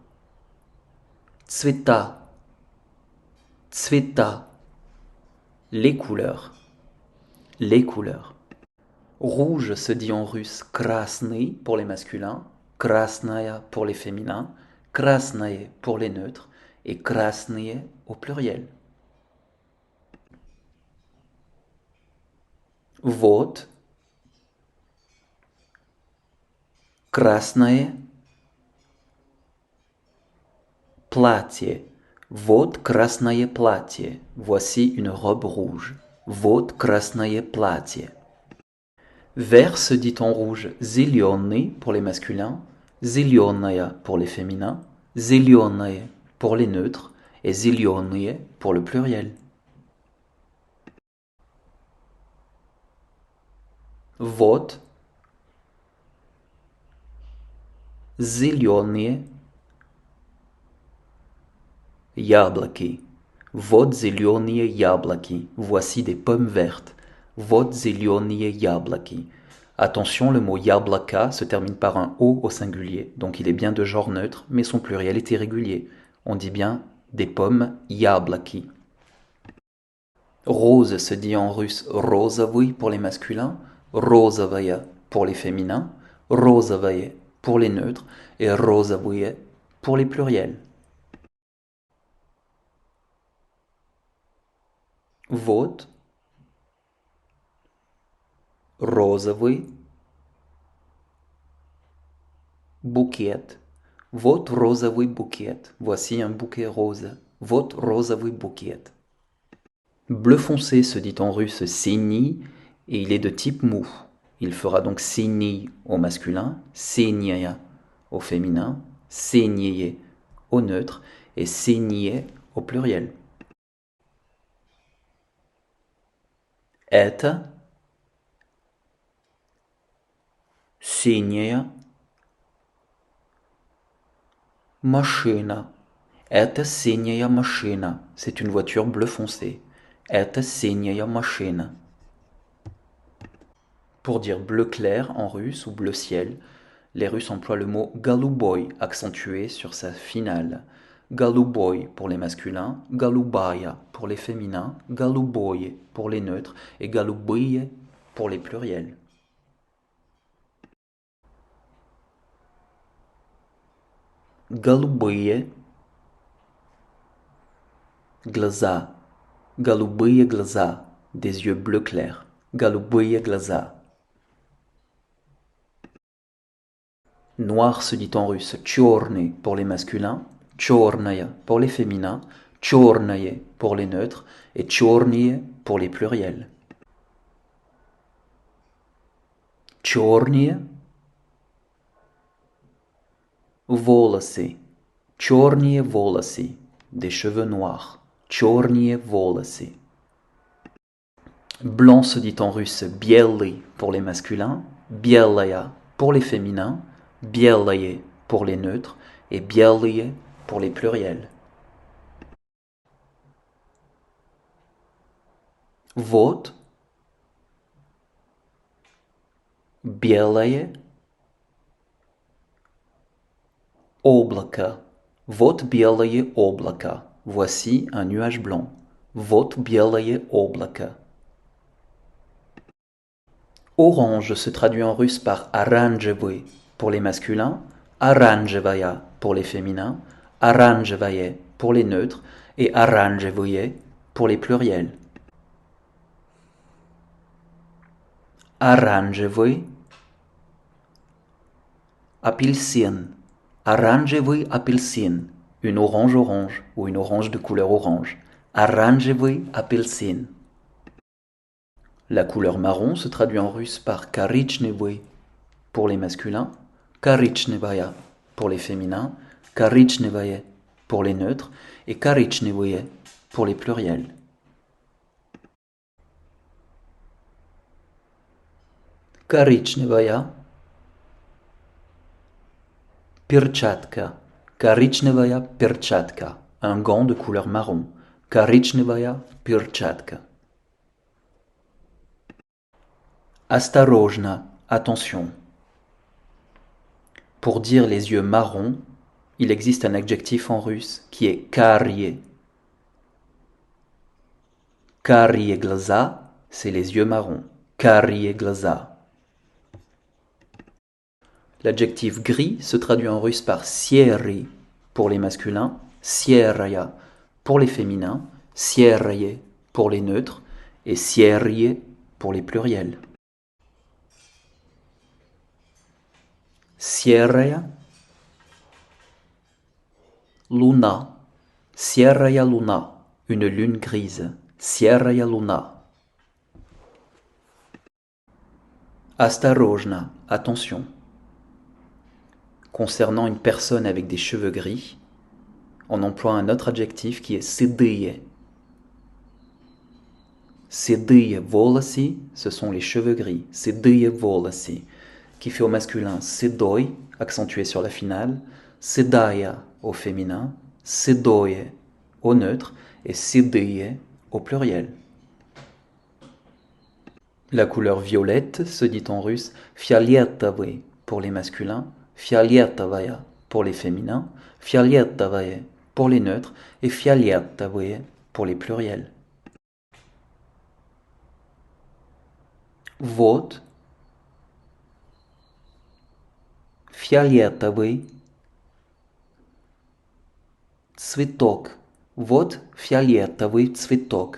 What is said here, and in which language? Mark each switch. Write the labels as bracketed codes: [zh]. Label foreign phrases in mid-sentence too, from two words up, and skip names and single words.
[ru] Цвета, цвета. [fr] Les couleurs, les couleurs. Rouge se dit en russe красный pour les masculins, красная pour les féminins, красное pour les neutres et красные au pluriel. [ru] Вот, красное платье. Вот красное платье. [fr] Voici une robe rouge. [ru] Вот красное платье. [fr] Vert se dit en rouge зеленый pour les masculins, зеленая pour les féminins, зеленое pour les neutres et зеленые pour le pluriel. [ru] Вот зеленые яблоки. Вот зеленые яблоки. [fr] Voici des pommes vertes. [ru] Вот зеленые яблоки. [fr] Attention, le mot яблоко se termine par un O au singulier, donc il est bien de genre neutre, mais son pluriel est irrégulier. On dit bien des pommes яблоки. Rose se dit en russe розовый pour les masculins, розовая pour les féminins, розовое pour les neutres et розовые pour les pluriels. [ru] Вот розовый букет. Вот розовый букет. [fr] Voici un bouquet rose. [ru] Вот розовый букет. [fr] Bleu foncé se dit en russe синий et il est de type mou. Il fera donc синий au masculin, синяя au féminin, синие au neutre et синие au pluriel. [ru] Это синяя машина. Это синяя машина. [fr] C'est une voiture bleu foncé. [ru] Это синяя машина. [fr] Pour dire bleu clair en russe ou bleu ciel, les Russes emploient le mot голубой accentué sur sa finale. Голубой pour les masculins, голубая pour les féminins, голубое pour les neutres et голубые pour les pluriels. [ru] Голубые глаза. Голубые глаза, [fr] des yeux bleu clair. [ru] Голубые глаза. [fr] Noir se dit en russe черный pour les masculins, черная pour les féminins, черное pour les neutres et черные pour les pluriels. [ru] Черные волосы, черные волосы, [fr] des cheveux noirs, [ru] черные волосы. [fr] Blanc se dit en russe белый pour les masculins, белая pour les féminins, белое pour les neutres et белые pour les pluriels. [ru] Вот белое облако. Вот белое облако. [fr] Voici un nuage blanc. [ru] Вот белое облако. [fr] Orange se traduit en russe par оранжевый pour les masculins, оранжевая pour les féminins, оранжевое pour les neutres et оранжевые pour les pluriels. [ru] Оранжевый апельсин. Оранжевый апельсин. [fr] Une orange orange ou une orange de couleur orange. [ru] Оранжевый апельсин. [fr] La couleur marron se traduit en russe par коричневый pour les masculins, коричневая pour les féminins, коричневое pour les neutres et коричневые pour les pluriels. [ru] Коричневая, перчатка, коричневая перчатка, [fr] un gant de couleur marron, [ru] коричневая перчатка. Осторожно, [fr] attention. Pour dire les yeux marrons, il existe un adjectif en russe qui est карие. [ru] Карие глаза, [fr] c'est les yeux marrons. [ru] Карие глаза. [fr] L'adjectif gris se traduit en russe par серый pour les masculins, серая pour les féminins, серые pour les neutres et серые pour les pluriels. [ru] Серая луна, серая луна, [fr] une lune grise, [ru] серая луна. Осторожно, [fr] attention. Concernant une personne avec des cheveux gris, on emploie un autre adjectif qui est седые. [ru] Седые волосы, [fr] ce sont les cheveux gris. [ru] Седые волосы, [fr] qui fait au masculin седой, accentué sur la finale, седая au féminin, седое au neutre et седые au pluriel. La couleur violette se dit en russe фиолетовый pour les masculins, фиолетовая pour les féminins, фиолетовое pour les neutres et фиолетовые pour les pluriels. [ru] Вот, фиолетовый, цветок. Вот фиолетовый цветок.